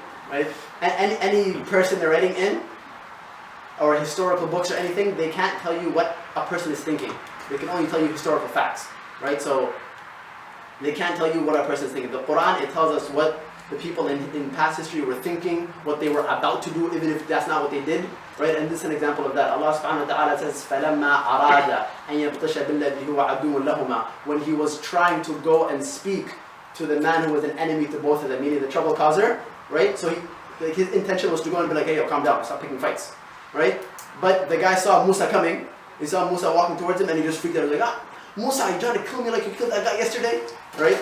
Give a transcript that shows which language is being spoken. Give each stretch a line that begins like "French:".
English: Right? And any person they're writing in, or historical books or anything, they can't tell you what a person is thinking. They can only tell you historical facts, right? So they can't tell you what a person is thinking. The Quran, it tells us what the people in past history were thinking, what they were about to do, even if that's not what they did. Right, and this is an example of that.
Arabic: Allah subhanahu wa ta'ala says, فَلَمَّا أَرَادَ أَن يَبْطِشَ بِالَّذِي هُوَ عَدُوٌ لَهُمَا.
English: When he was trying to go and speak to the man who was an enemy to both of them, meaning the trouble causer, right? So his intention was to go and be like, hey, yo, calm down, stop picking fights, right? But the guy saw Musa coming. He saw Musa walking towards him, and he just freaked out. He was like, Musa, you trying to kill me like you killed that guy yesterday, right?